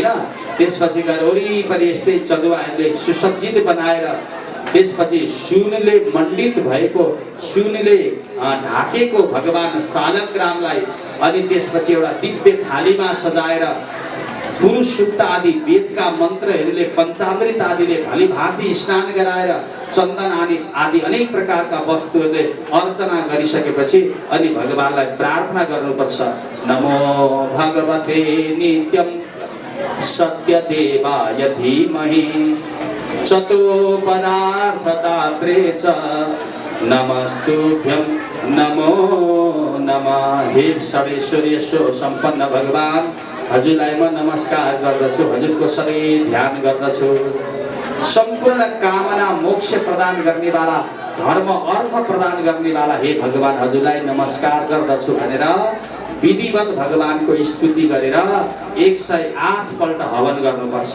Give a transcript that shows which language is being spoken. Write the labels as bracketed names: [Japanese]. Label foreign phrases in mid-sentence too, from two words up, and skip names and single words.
[Nepali] त्यसपछि गएर वरिपरि यस्तै चदुवाहरूले सुसज्जित बनाएर, त्यसपछि सुनले मण्डित भएको, सुनले ढाकेको भगवान सालग्रामलाई, अनि त्यसपछि एउटा दिव्य थालीमा सजाएर पुरुष सूक्त आदि वेदका मन्त्रहरूले, पञ्चामृत आदिले भलिभाँति स्नान गराएर, चन्दन आदि अनेक प्रकारका वस्तुहरूले अर्चना गरिसकेपछि अनि भगवानलाई प्रार्थना गर्नुपर्छ। [Sanskrit] नमो भगवते नित्यं सत्यदेवाय धीमहि चतुपदार्थदात्रे च नमस्तुभ्यं नमो नमः। [Nepali] हे सर्वेश्वरीय सम्पन्न भगवान, हजुरलाई म नमस्कार गर्दछु, हजुरको सधैँ ध्यान गर्दछु। सम्पूर्ण कामना मोक्ष प्रदान गर्नेवाला, धर्म अर्थ प्रदान गर्नेवाला हे भगवान, हजुरलाई नमस्कार गर्दछु भनेर विधिवत भगवानको स्तुति गरेर 108 पल्ट हवन गर्नुपर्छ।